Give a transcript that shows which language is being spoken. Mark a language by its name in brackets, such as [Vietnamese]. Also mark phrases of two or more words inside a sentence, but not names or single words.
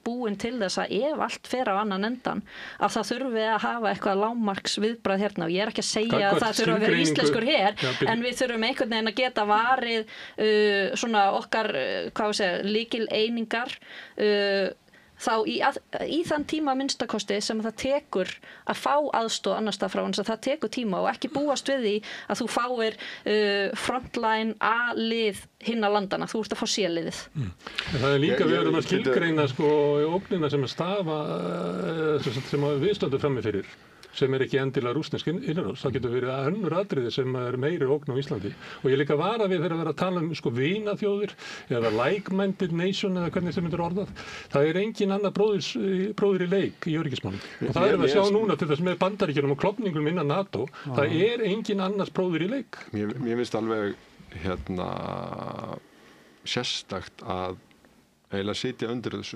[Icelandic] búin til þess að ef allt fer á annan endan að það þurfi að hafa eitthvað lágmarks viðbragð hérna og ég er ekki að segja að það þurfi að vera íslenskur her en við þurfum einhvern veginn að geta varið svona okkar lykil einingar þá í þann tíma minnstakosti sem það tekur að fá aðstoð annars staðar frá hans að það tekur tíma og ekki búast við því að þú fáir frontline A-lið hinna landana, þú ert að fá C-liðið. Það er líka við erum að skilgreina ógnina sem að stafa sem við stöndum frammi fyrir sem er ekki endilega rússnesk innanlands. Það getur verið önnur atriði sem er meiri ógn á Íslandi. Og ég líka vara við þegar að vera að tala um vinaþjóðir eða [English] like-minded nation [Icelandic] eða hvernig sem myndir orðað. Það er engin annar bróðir í leik í öryggismálum. Og það erum við að sjá núna til þess með Bandaríkjunum og klofningum innan NATO. Það er engin annars bróðir í leik. Mér finnst alveg sérstakt að eiginlega sitja undir þessu.